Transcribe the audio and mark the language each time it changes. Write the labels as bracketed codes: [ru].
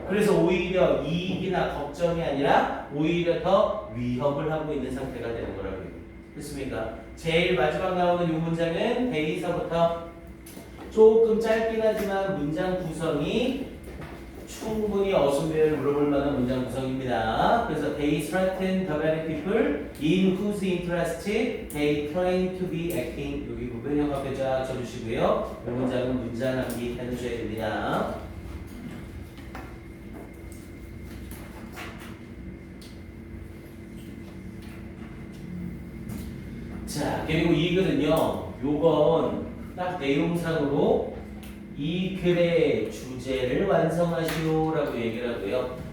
[ko] 그래서 오히려 이익이나 걱정이 아니라 오히려 더 위협을 하고 있는 상태가 되는 거라고요. 됐습니까? 제일 마지막 나오는 이 문장은 대의서부터 조금 짧긴 하지만 문장 구성이 충분히 어순배열 물어볼 만한 문장 구성입니다. 그래서 [en] they threaten the very people in whose interest they claim to be acting. [ko] 여기 부분 형 앞에 쫙 쳐주시고요. 이 문장은 문장 암기 해주셔야 됩니다. 자, 그리고 이 글은요, 요건 딱 내용상으로 이 글의 주제를 완성하시오 라고 얘기를 하고요.